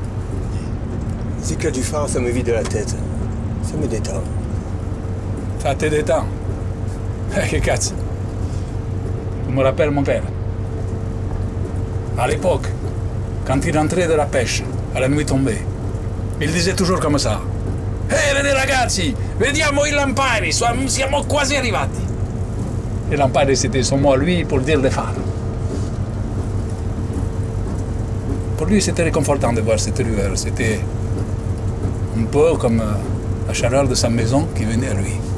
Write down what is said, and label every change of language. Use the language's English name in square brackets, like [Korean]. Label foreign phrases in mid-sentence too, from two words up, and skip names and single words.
[French] C'est que du phare, ça me vide la tête. Ça me détend. Ça te détend. Que cazzo. Je me rappelle mon père. À l'époque, quand il rentrait de la pêche, à la nuit tombée, il disait toujours comme ça. [Italian] Ehi ragazzi, vediamo i lampari, siamo quasi arrivati. [French] Les lampari, c'était son mot à lui pour dire les phares. Pour lui, c'était réconfortant de voir cette lueur. C'était un peu comme la chaleur de sa maison qui venait à lui.